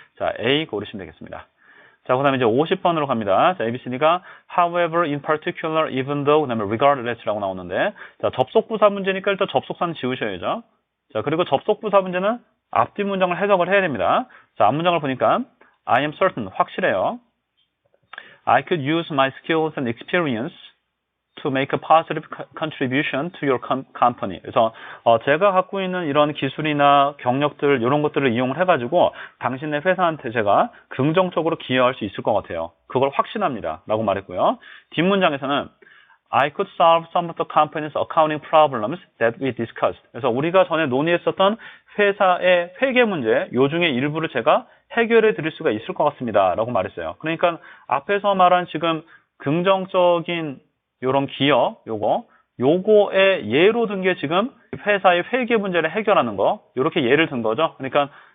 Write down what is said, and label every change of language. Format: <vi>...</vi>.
<ko>자, A 고르시면 되겠습니다. 자, 그 다음에 이제 50번으로 갑니다. 자, ABCD가 however, in particular, even though, 그 다음에 regardless라고 나오는데 자, 접속부사 문제니까 일단 접속사는 지우셔야죠. 자, 그리고 접속부사 문제는 앞뒤 문장을 해석을 해야 됩니다. 자, 앞 문장을 보니까</ko> <en>I am certain,</en> <ko>확실해요.</ko> <en>I could use my skills and experience to make a positive contribution to your company.</en> <ko>그래서 제가 갖고 있는 이런 기술이나 경력들 이런 것들을 이용을 해가지고 당신의 회사한테 제가 긍정적으로 기여할 수 있을 것 같아요. 그걸 확신합니다. 라고 말했고요. 뒷문장에서는</ko> <en>I could solve some of the company's accounting problems that we discussed.</en> <ko>그래서 우리가 전에 논의했었던 회사의 회계 문제 요 중에 일부를 제가 해결해 드릴 수가 있을 것 같습니다. 라고 말했어요. 그러니까 앞에서 말한 지금 긍정적인 요런 기여, 요거의 예로 든 게 지금 회사의 회계 문제를 해결하는 거, 요렇게 예를 든 거죠. 그러니까</ko>